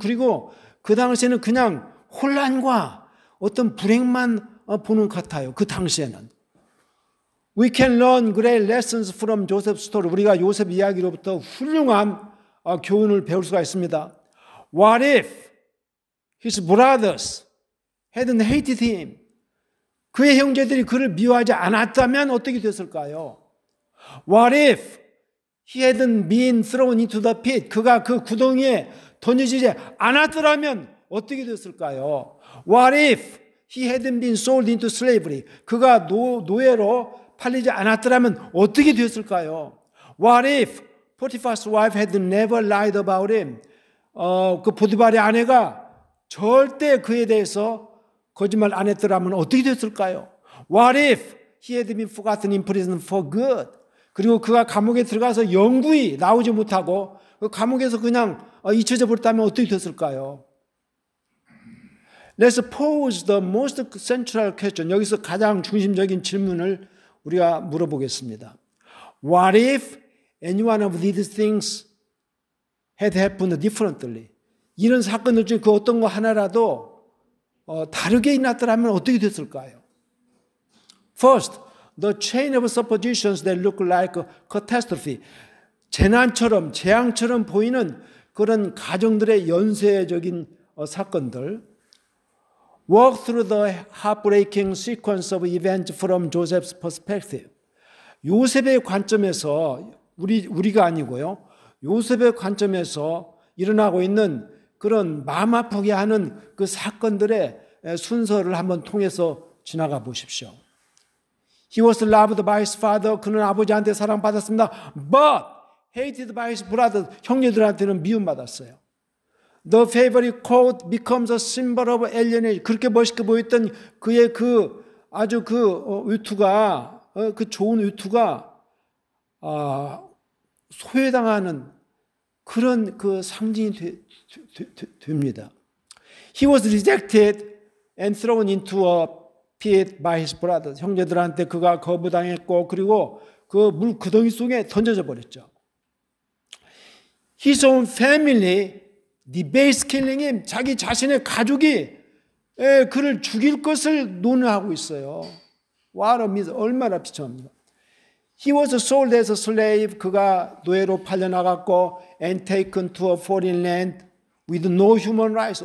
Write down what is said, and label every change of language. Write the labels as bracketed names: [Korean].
[Korean] 그리고 그 당시에는 그냥 혼란과 어떤 불행만 보는 것 같아요. 그 당시에는. [English] We can learn great lessons from Joseph's story. [Korean] 우리가 요셉 이야기로부터 훌륭한 교훈을 배울 수가 있습니다. [English] What if his brothers hadn't hated him? [Korean] 그의 형제들이 그를 미워하지 않았다면 어떻게 됐을까요? [English] What if he hadn't been thrown into the pit? [Korean] 그가 그 구덩이에 던져지지 않았더라면 어떻게 됐을까요? [English] What if he hadn't been sold into slavery? [Korean] 그가 노예로 팔리지 않았더라면 어떻게 됐을까요? [English] What if Potiphar's wife had never lied about him? [Korean] 그 보디발의 아내가 절대 그에 대해서 거짓말 안 했더라면 어떻게 됐을까요? [English] What if he had been forgotten in prison for good? [Korean] 그리고 그가 감옥에 들어가서 영구히 나오지 못하고 그 감옥에서 그냥 잊혀져 버렸다면 어떻게 됐을까요? [English] Let's pose the most central question. [Korean] 여기서 가장 중심적인 질문을 우리가 물어보겠습니다. [English] What if any one of these things had happened differently? [Korean] 이런 사건들 중에 그 어떤 거 하나라도 다르게 일어났더라면 어떻게 됐을까요? [English] First, the chain of suppositions that look like a catastrophe. [Korean] 재난처럼, 재앙처럼 보이는 그런 가정들의 연쇄적인 사건들. [English] Walk through the heartbreaking sequence of events from Joseph's perspective. [Korean] 요셉의 관점에서, 우리가 아니고요. 요셉의 관점에서 일어나고 있는 그런 마음 아프게 하는 그 사건들의 순서를 한번 통해서 지나가 보십시오. [English] He was loved by his father. [Korean] 그는 아버지한테 사랑받았습니다. [English] But hated by his brothers. [Korean] 형제들한테는 미움받았어요. [English] The favorite coat becomes a symbol of alienation. [Korean] 그렇게 멋있게 보였던 그의 그 아주 그 외투가 그 좋은 외투가 소외당하는 그런 그 상징이 됩니다. [English] He was rejected and thrown into a pit by his brothers. [Korean] 형제들한테 그가 거부당했고 그리고 그 물 구덩이 속에 던져져 버렸죠. [English] His own family debased killing him. [Korean] 자기 자신의 가족이 그를 죽일 것을 논의하고 있어요. [English] What a misery. [Korean] 얼마나 비참합니까? [English] He was sold as a slave. [Korean] 그가 노예로 팔려나갔고 [English] and taken to a foreign land with no human rights.